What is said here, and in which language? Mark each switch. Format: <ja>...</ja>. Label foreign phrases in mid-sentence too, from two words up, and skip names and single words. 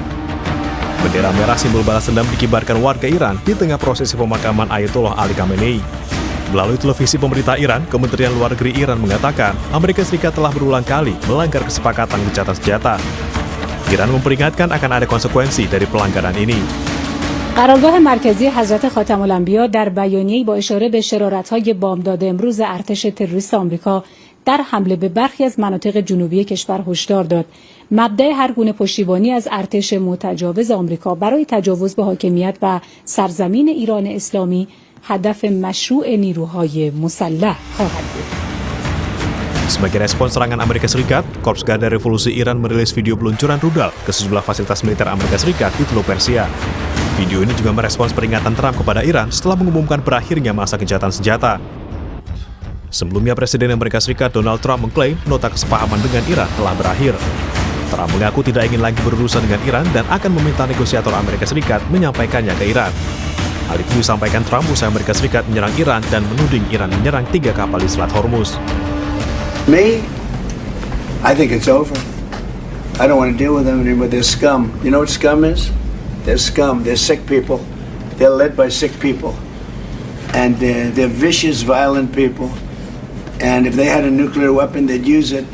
<id>Bendera merah simbol balas dendam dikibarkan warga Iran di tengah prosesi pemakaman Ayatollah Ali Khamenei. Melalui televisi pemerintah Iran, Kementerian Luar Negeri Iran mengatakan Amerika Serikat telah berulang kali melanggar kesepakatan gencatan senjata. Iran memperingatkan akan ada konsekuensi dari pelanggaran ini.</id> <fa>قرارگاه مرکزی حضرت خاتم الانبیا در بیانیه‌ای با اشاره به شرارت‌های بامداد امروز ارتش تروریست آمریکا در حمله به برخی از مناطق جنوبی کشور هشدار داد. مبدأ هر گونه پشتیبانی از ارتش متجاوز آمریکا برای تجاوز به حاکمیت و سرزمین ایران اسلامی هدف مشروع نیروهای مسلح خواهد بود.</fa> <id>Sebagai respons serangan Amerika Serikat, Korps Garda Revolusi Iran merilis video peluncuran rudal ke sejumlah fasilitas militer Amerika Serikat di Teluk Persia. Video ini juga merespons peringatan Trump kepada Iran setelah mengumumkan berakhirnya masa gencatan senjata. Sebelumnya, Presiden Amerika Serikat Donald Trump mengklaim nota kesepahaman dengan Iran telah berakhir. Trump mengaku tidak ingin lagi berurusan dengan Iran dan akan meminta negosiator Amerika Serikat menyampaikannya ke Iran. Hal itu disampaikan Trump usai Amerika Serikat menyerang Iran dan menuding Iran menyerang 3 kapal di Selat Hormuz.</id> <en>Me, I think it's over. I don't want to deal with them anymore. They're scum. You know what scum is? They're scum. They're sick people. They're led by sick people. And they're vicious, violent people. And if they had a nuclear weapon, they'd use it.</en>